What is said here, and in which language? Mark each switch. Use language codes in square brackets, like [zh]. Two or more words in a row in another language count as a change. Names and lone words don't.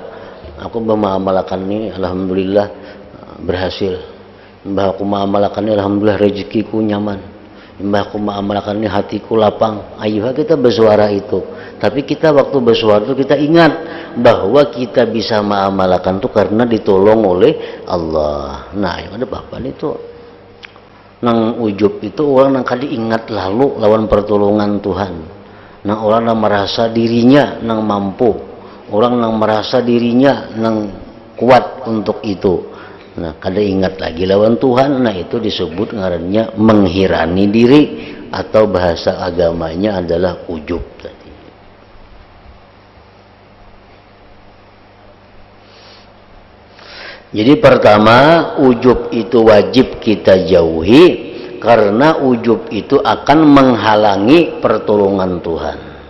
[id] Aku mengamalkan ini, alhamdulillah berhasil. Mbah aku mengamalkan ini, alhamdulillah rezekiku nyaman. Mbah aku mengamalkan ini, hatiku lapang. Ayo kita bersuara itu. Tapi kita waktu bersuara itu kita ingat bahwa kita bisa mengamalkan itu karena ditolong oleh Allah. [bjn] Nah, yang ada bapak itu nang ujub itu orang nang kali ingat lalu lawan pertolongan Tuhan. Nang orang nang merasa dirinya nang mampu, orang nang merasa dirinya nang kuat untuk itu. Nah, kada ingat lagi lawan Tuhan. Nah, itu disebut ngarannya menghirani diri atau bahasa agamanya adalah ujub tadi. [id] Jadi pertama, ujub itu wajib kita jauhi karena ujub itu akan menghalangi pertolongan Tuhan.